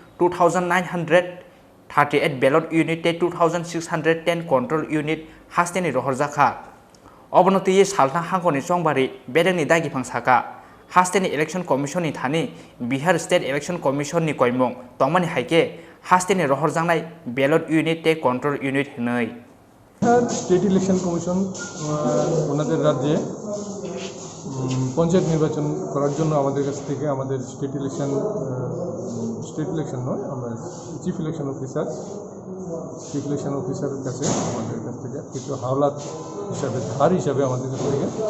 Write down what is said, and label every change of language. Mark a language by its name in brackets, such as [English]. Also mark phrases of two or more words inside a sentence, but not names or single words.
[Kok Borok] 2938 [English] Ballot Unit [Kok Borok] 2610 [English] Control Unit [Kok Borok] Hastani rohorjaka Obonoti salna hangkorni Chongbari bedangni dagipang saka Hastani Election Commission ni Thani Bihar State Election Commission ni koimung tongmani haike Hastani rohorjangnai [English] Ballot Unit Control Unit [Kok Borok] hinai [English] State Election Commission [Bangla] ওনাদের রাজ্যে পঞ্চায়েত নির্বাচন করার জন্য আমাদের কাছ থেকে আমাদের [English] state election [Bangla] নয় আমরা [English] chief election officer's [Bangla] কাছে আমাদের কাছ থেকে কিছু হাওলাত হিসাবে ধার হিসাবে আমাদের কাছ থেকে